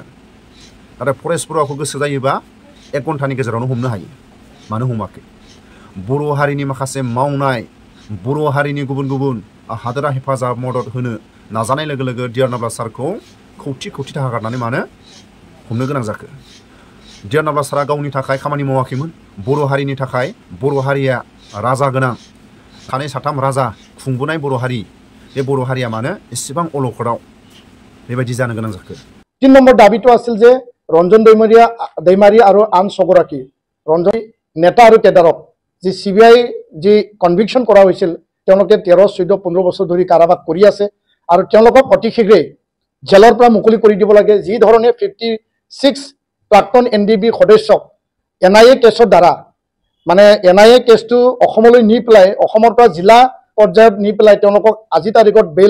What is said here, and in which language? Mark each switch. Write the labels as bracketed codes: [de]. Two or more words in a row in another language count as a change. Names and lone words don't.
[brx] नाथाय फरेस्ट बरुवाखौ गोसो जायोबा 1 घन्टानि गेजेरावनो हमनो हायो मानो हमाखै बर' हारिनि माखासे मावनाय बर' हारिनि गुबुन गुबुन हादरा हेफाजाब मदद होनो नाजानाय लोगो लोगो डियार नाब्ला सारखौ खौथि खौथि थाखा गारनानै मानो हमनो गोनां जाखो डियार नाब्ला सारा गावनि थाखाय खामानि मावाखैमोन बर' हारिनि थाखाय बर' हारिया राजा गोनां सानै साथाम राजा खुंबोनाय बर' हारि बे बर' हारिया मानो एसेबां अलखदाव बेबायदि जानो गोनां जाखो [as] 3 নম্বৰ দাবীটো আছিল যে ৰঞ্জন दैमारी আৰু আন ছগৰাকী ৰঞ্জন নেতা আৰু কেডাৰক যি CBI যি কনভিকশন কৰা হৈছিল তেওঁলোকে 13 14 15 বছৰ ধৰি কাৰাবাস কৰি আছে আৰু তেওঁলোকক অতি শীঘ্ৰে জেলৰ পৰা মুকলি কৰি দিব লাগে যি ধৰণে 56 প্ৰাক্তন NDB সদস্যক NIA কেছৰ দ্বাৰা মানে NIA কেছটো অসমলৈ নি পেলাই অসমৰ পৰা জিলা পৰ্যায়ত নি পেলাই তেওঁলোকক আজি তাৰিখত বেইল